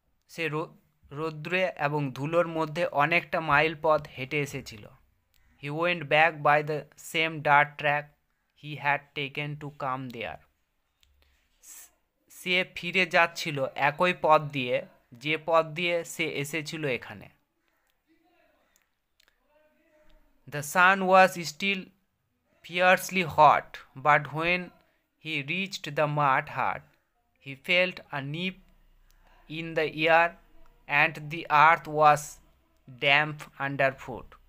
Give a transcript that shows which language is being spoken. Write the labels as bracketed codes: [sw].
[bn] সে রৌদ্রে এবং ধুলোর মধ্যে অনেকটা মাইল পথ হেঁটে এসেছিল। [en] He went back by the same dirt track he had taken to come there. [bn] সে ফিরে যাচ্ছিল একই পথ দিয়ে যে পথ দিয়ে সে এসেছিল এখানে। [en] The sun was still fiercely hot, but when he reached the mud hut, he felt a nip in the air and the earth was damp underfoot.